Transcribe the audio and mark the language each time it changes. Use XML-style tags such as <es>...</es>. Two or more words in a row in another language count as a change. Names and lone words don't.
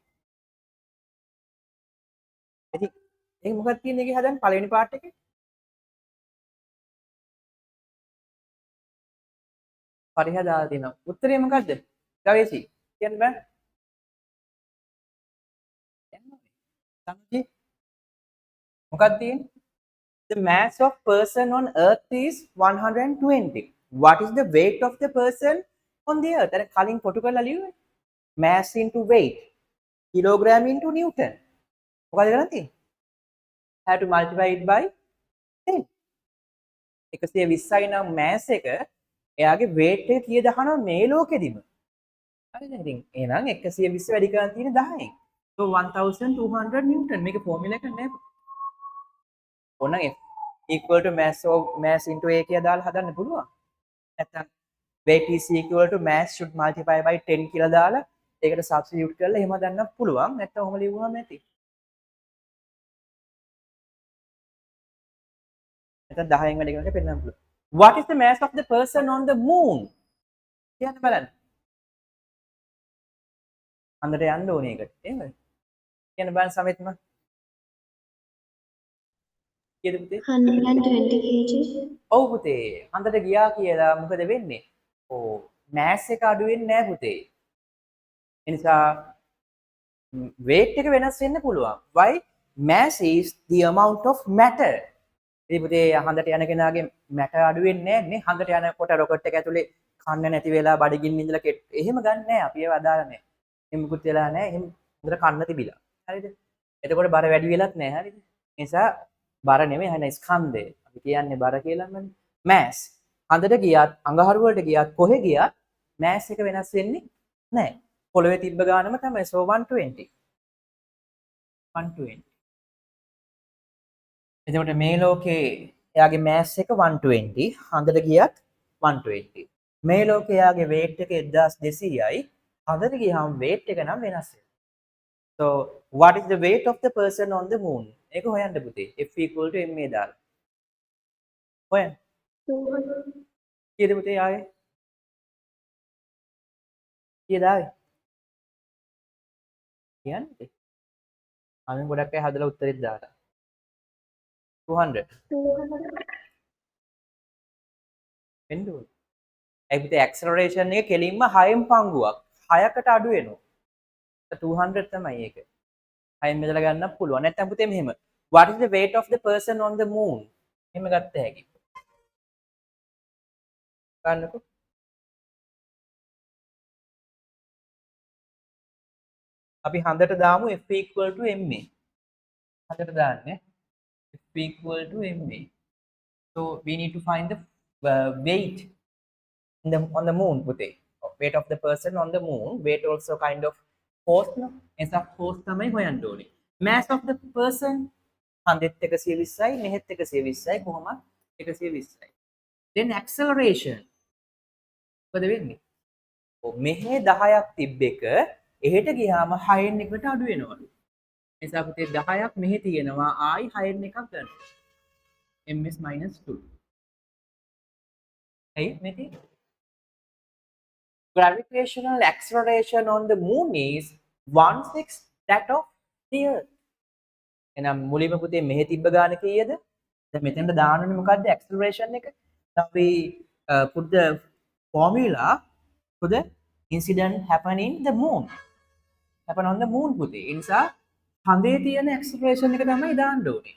<si>ඉතින් ඒක මොකක්ද කියන්නේ ඒකේ හදන්න පළවෙනි පාර්ට් එකේ? පරිහ දාලා තියෙනවා. උත්තරේ මොකද්ද? ගවේෂි කියන්න බෑ. සමජි මොකක්ද තියෙන්නේ?</si> <en>The mass of person on earth is 120. What is the weight of the person on the earth?</en> <si>අර කලින් කොටු කරලා ලියුවේ.</si> <en>Mass into weight. Kilogram into Newton.</en> <si>මොකද කරන්නේ තියෙන්නේ?</si> <en>Have to multiply it by 10.</en> <si>120යි නම් mass එක එයාගේ weight එක කීයද අහනවා මේ ලෝකෙදිම. හරිද? ඉතින් එහෙනම් 120 වැඩි කරන් තියෙන්නේ 10න්.</si> <en>So 1200 Newton.</en> <si>මේක ෆෝමියුලා එක නෑ. ඕනනම්</si> <en>F equal to mass into A</en> <si>කියලා දාලා හදන්න පුළුවන්. නැත්නම්</si> <en>weight is equal to mass should multiply by 10</en> <si>කියලා දාලා ඒකට substitute කරලා එහෙම හදන්න පුළුවන්. නැත්නම් ඔහොම ලියුවාම ඇති. නැත්නම් 10න් වැඩි කරනකොට පෙන්නන්න පුළුවන්.</si> <en>What is the mass of the person on the moon?</en> <si>කියන්න බලන්න. අnder යන්න ඕනේ ඒකට. එහෙමද? කියන්න බලන්න සමෙත්ම. කීයද පුතේ?</si> <en>120 kg.</en> <si>ඔව් පුතේ. අnder ගියා කියලා මොකද වෙන්නේ? ඕ mass එක අඩු වෙන්නේ නැහැ පුතේ. ඒ නිසා weight එක වෙනස් වෙන්න පුළුවන්.</si> <en>Why? Mass is the amount of matter.</en> <si>ඉතින් පුතේ හඳට යන කෙනාගේ matter අඩු වෙන්නේ නැහැ නේ. හඳට යනකොට රොකට් එක ඇතුලේ කන්න නැති වෙලා බඩගින්න ඉඳලා එහෙම ගන්න නැහැ. අපි ඒව අදාළ නැහැ. එහෙම මුකුත් වෙලා නැහැ. එහෙම හොඳට කන්න තිබිලා. හරිද? එතකොට බර වැඩි වෙලත් නැහැ. හරිද? ඒ නිසා බර නෙමෙයි හන ස්කන්ධය. අපි කියන්නේ බර කියලාමනේ. mass. හඳට ගියත් අඟහරු වලට ගියත් කොහෙ ගියත් mass එක වෙනස් වෙන්නේ නැහැ. පොළවේ තිබ්බ ගානම තමයි. So 120. 120. එතකොට මේ ලෝකේ එයාගේ mass එක 120. හඳට ගියත් 120. මේ ලෝකේ එයාගේ weight එක 1200යි. හඳට ගියාම weight එක නම් වෙනස් වෙනවා.</si> <en>So what is the weight of the person on the moon?</en> <si>ඒක හොයන්න පුතේ.</si> <en>F equal to ma</en> <si>දාලා. හොයන්න. 200. කීයද පුතේ ආයේ? කීයද ආයේ? කියන්නේ? අනේ ගොඩක් අය හදලා උත්තරෙත් දාලා. 200. 200. වෙන්න ඕනේ. ඒ පුතේ acceleration එක කෙලින්ම 6න් පංගුවක්. 6කට අඩු වෙනවා. 200 තමයි ඒක. 6න් බෙදලා ගන්න පුළුවන්. නැත්නම් පුතේ මෙහෙම.</si> <en>What is the weight of the person on the moon?</en> <si>එහෙම ගත්ත හැකි. ගන්නකො. අපි හඳට දාමු</si> <en>F equal to ma.</en> <si>හඳට දාන්නේ</si> <en>F equal to ma. So we need to find the weight on the moon පුතේ. Weight of the person on the moon. Weight also kind of force no.</en> <si>එසා force තමයි හොයන්න ඕනේ.</si> <en>Mass of the person</en> <si>හඳෙත් 120යි මෙහෙත් 120යි කොහොමද 120යි.</si> <en>Then acceleration.</en> <si>මොකද වෙන්නේ? ඔව් මෙහෙ 10ක් තිබ්බ එක එහෙට ගියාම 6න් එකට අඩු වෙනවලු. එසා පුතේ 10ක් මෙහෙ තියෙනවා ආයි 6න් එකක් ගන්න. ms-2.</si> <en>Hey, මෙතේ gravitational acceleration on the moon is 1/6 that of the earth.</en> <si>එහෙනම් මුලින්ම පුතේ මෙහෙ තිබ්බ ගාන කීයද? දැන් මෙතෙන්ට දාන්නනේ මොකද්ද acceleration එක?</si> <en>Now we put the formula for the incident happen in the moon. happen on the moon</en> <si>පුතේ. ඒ නිසා හඳේ තියෙන acceleration එක තමයි දාන්න ඕනේ.</si>